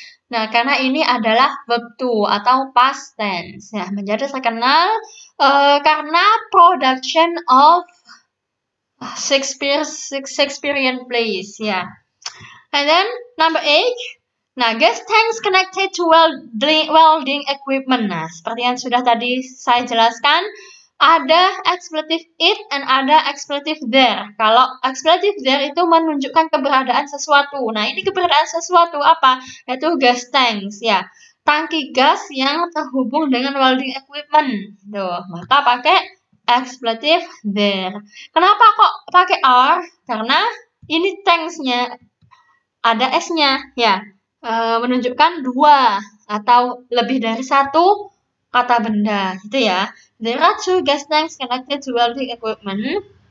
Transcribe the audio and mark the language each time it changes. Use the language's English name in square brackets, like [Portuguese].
[Indonesian] Nah, karena ini adalah verb to atau past tense, ya, menjadi terkenal karena [English] production of Shakespearean plays, [Indonesian] ya. [English] And then number 8. Nah, gas tanks connected to welding equipment. [Indonesian] Nah, seperti yang sudah tadi saya jelaskan, ada expletive it and ada expletive there. Kalau expletive there itu menunjukkan keberadaan sesuatu. Nah, ini keberadaan sesuatu apa? Yaitu gas tanks, ya. Tangki gas yang terhubung dengan welding equipment. Tuh, maka pakai expletive there. Kenapa kok pakai are? Karena ini tanks-nya ada S-nya, ya. Menunjukkan 2 atau lebih dari 1 kata benda, gitu ya. [English] There are 2 gas tanks connected to welding equipment.